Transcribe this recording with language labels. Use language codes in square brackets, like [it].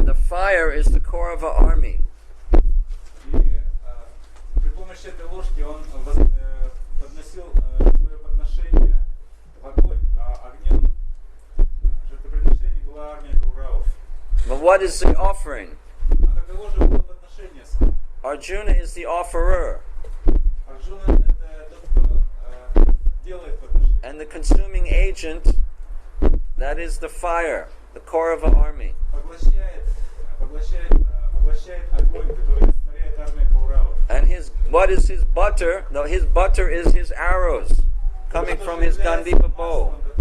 [en] The fire is the Kaurava army. [ru] И при помощи этой ложки он подносил свое подношение в огонь, а огнем жертвоприношения была армия Кауравов. [en] But what is the offering? [ru] А каково же было подношение само? [en] Arjuna is the offerer. [ru] Арджуна это тот, кто делает подношение. [en] And the consuming agent, that is the fire, the Kaurava army. [ru] Поглощает огонь, который растворяет армию Кауравов. [en] And what is his butter? No, his butter is his arrows coming from his Gandiva bow.